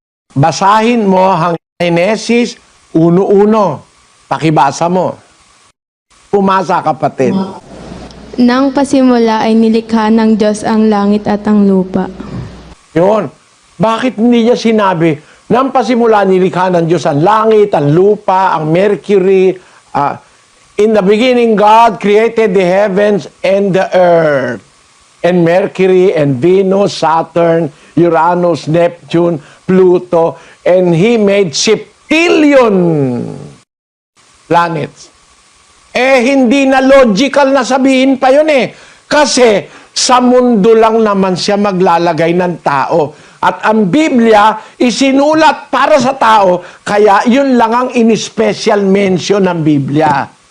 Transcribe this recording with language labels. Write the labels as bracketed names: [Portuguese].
[Filipino] Basahin mo ang Genesis 1:1. Pakibasa mo. Pumasa, kapatid. Nang pasimula ay nilikha ng Diyos ang langit at ang lupa. Yun. Bakit hindi niya sinabi, nang pasimula nilikha ng Diyos ang langit, ang lupa, ang mercury. [English] In the beginning, God created the heavens and the earth. And Mercury and Venus, Saturn, Uranus, Neptune, Pluto, and He made septillion planets. [Filipino] Hindi na logical na sabihin pa yun Kasi sa mundo lang naman siya maglalagay ng tao. At ang Biblia, isinulat para sa tao, kaya yun lang ang in-special mention ng Biblia.